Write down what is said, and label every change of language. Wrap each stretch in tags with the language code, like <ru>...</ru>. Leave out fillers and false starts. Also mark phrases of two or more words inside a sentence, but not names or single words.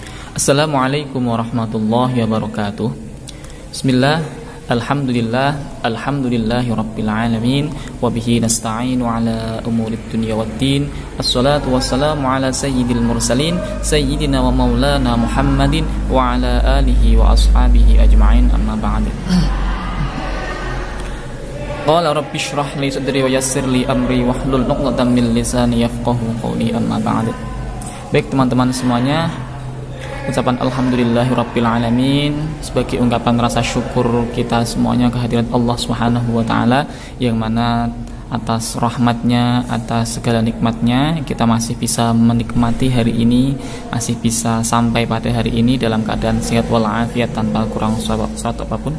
<ar>السلام عليكم ورحمة الله وبركاته. بسم الله، الحمد لله، الحمد لله رب العالمين, وبه نستعين على أمور الدنيا والدين. والصلاة والسلام على سيد المرسلين، سيدنا ومولانا محمد وعلى آله وأصحابه أجمعين، أما بعد. قال رب اشرح لي صدري ويسر لي أمري واحلل عقدة من لساني يفقهوا قولي، أما بعد.</ar> <id>Baik teman-teman semuanya, ucapan</id> <ar>الحمد لله رب العالمين</ar> <id>sebagai ungkapan rasa syukur kita semuanya kehadirat Allah</id> <ar>سبحانه وتعالى,</ar> <id>yang mana atas rahmatnya, atas segala nikmatnya kita masih bisa menikmati hari ini, masih bisa sampai pada hari ini dalam keadaan sehat walafiat tanpa kurang suatu apapun.</id>